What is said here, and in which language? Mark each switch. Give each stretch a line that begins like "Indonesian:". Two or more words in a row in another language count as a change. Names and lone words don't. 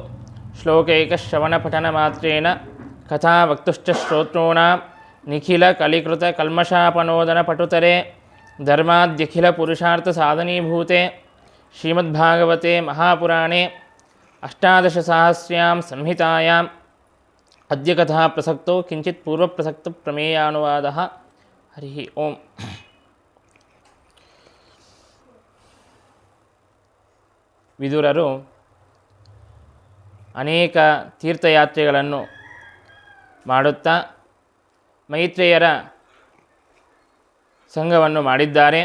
Sanskrit: ಶ್ಲೋಕೈಕಶ್ರವಣಪಠನಮಾತ್ರೇಣ ಕಥಾವಕ್ತುಶ್ಚ ಶ್ರೋತॄಣಾಂ ನಿಖಿಲಕಲಿಕೃತಕಲ್ಮಷಾಪನೋದನಪಟುತರೆ ಧರ್ಮಾದ್ಯಖಿಲಪುರುಷಾರ್ಥಸಾಧನೀಭೂತೆ ಶ್ರೀಮದ್ಭಾಗವತೆ ಮಹಾಪುರಾಣೇ ಅಷ್ಟಾದಶಸಹಸ್ರ್ಯಾಂ ಸಂಹಿತಾಯಾಂ ಅದ್ಯ ಕಥಾ ಪ್ರಸಕ್ತೋ ಕಿಂಚಿತ್ ಪೂರ್ವಪ್ರಸಕ್ತ ಪ್ರಮೇಯಾನುವಾದಃ. ಹರಿ ಓಂ.
Kannada: ವಿದುರರು ಅನೇಕ ತೀರ್ಥಯಾತ್ರೆಗಳನ್ನು ಮಾಡುತ್ತಾ ಮೈತ್ರೇಯರ ಸಂಘವನ್ನು ಮಾಡಿದ್ದಾರೆ.